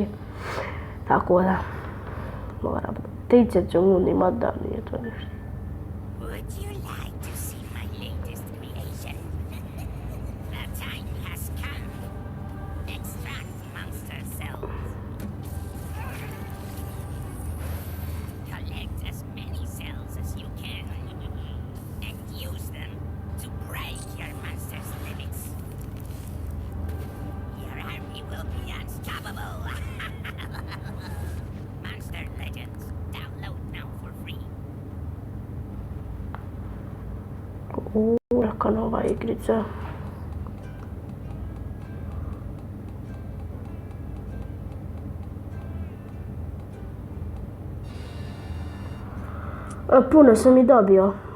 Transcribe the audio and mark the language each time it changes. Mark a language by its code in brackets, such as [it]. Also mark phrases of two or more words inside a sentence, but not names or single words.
[sr] Tako da moram 30 sekundi, mada nije to ništa. [en] Would you like to see my latest creation? The time has come. Extract monster cells. Collect as many cells as you can and use them to break your monster's limits. Your army will be unstoppable. Monster Legends. Download now for free. [sr] Jaka nova igrica. Puno sam i dobio.